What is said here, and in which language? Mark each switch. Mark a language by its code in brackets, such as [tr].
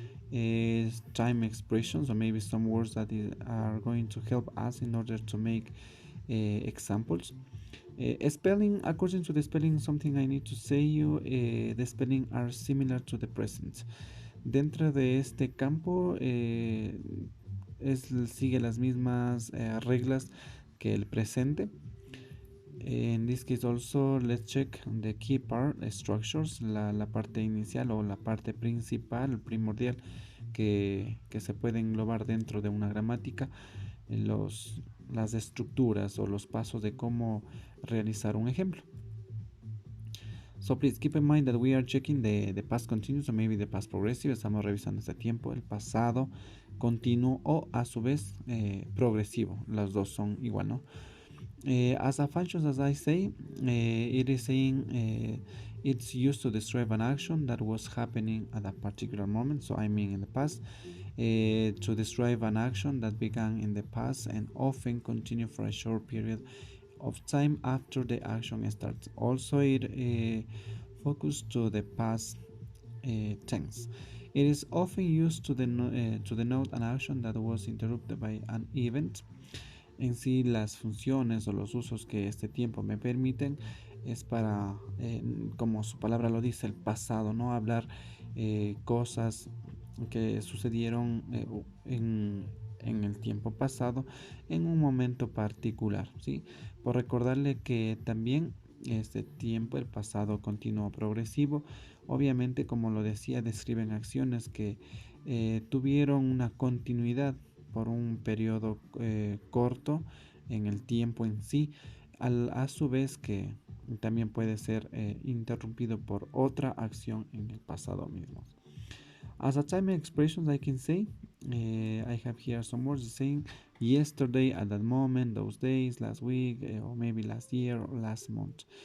[en] Time expressions or maybe some words that are going to help us in order to make examples. Spelling, according to the spelling, something I need to say you, the spelling are similar to the present. [es] Dentro de este campo sigue las mismas reglas que el presente. [en] In this case also, let's check the key part structures, [es] la parte inicial o la parte principal, primordial, que se puede englobar dentro de una gramática, las estructuras o los pasos de cómo realizar un ejemplo. [en] So please keep in mind that we are checking the past continuous or maybe the past progressive. [es] Estamos revisando este tiempo, el pasado continuo o a su vez progresivo. Las dos son igual, ¿no? [en] As a function, as I say, it is saying it's used to describe an action that was happening at a particular moment. So I mean in the past, to describe an action that began in the past and often continue for a short period of time after the action starts. Also, it focuses to the past tense. It is often used to denote an action that was interrupted by an event. [es] En sí, las funciones o los usos que este tiempo me permiten es para, como su palabra lo dice, el pasado, ¿no? Hablar cosas que sucedieron en el tiempo pasado, en un momento particular, ¿sí? Por recordarle que también este tiempo, el pasado continuo progresivo, obviamente, como lo decía, describen acciones que tuvieron una continuidad por un periodo corto en el tiempo en sí, a su vez que también puede ser interrumpido por otra acción en el pasado mismo. [en] As a time expressions, I can say, I have here some words saying yesterday, at that moment, those days, last week, or maybe last year or last month.